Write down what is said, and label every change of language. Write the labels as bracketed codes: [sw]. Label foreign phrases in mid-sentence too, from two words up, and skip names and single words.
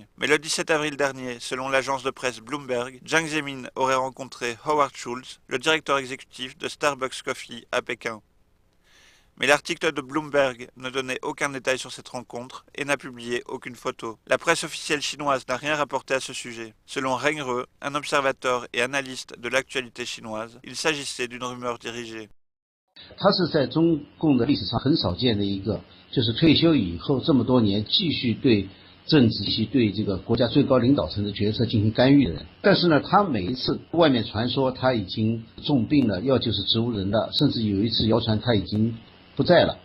[fr] Mais le 17 avril dernier, selon l'agence de presse Bloomberg, Jiang Zemin aurait rencontré Howard Schultz, le directeur exécutif de Starbucks Coffee à Pékin. Mais l'article de Bloomberg ne donnait aucun détail sur cette rencontre et n'a publié aucune photo. La presse officielle chinoise n'a rien rapporté à ce sujet. Selon Ren He, un observateur et analyste de l'actualité chinoise, il s'agissait d'une rumeur dirigée. [zh] 他是在中共的历史上很少见的一个，就是退休以后这么多年继续对政治系对这个国家最高领导层的决策进行干预的人。但是呢，他每一次外面传说他已经重病了，要就是植物人了，甚至有一次谣传他已经不在了。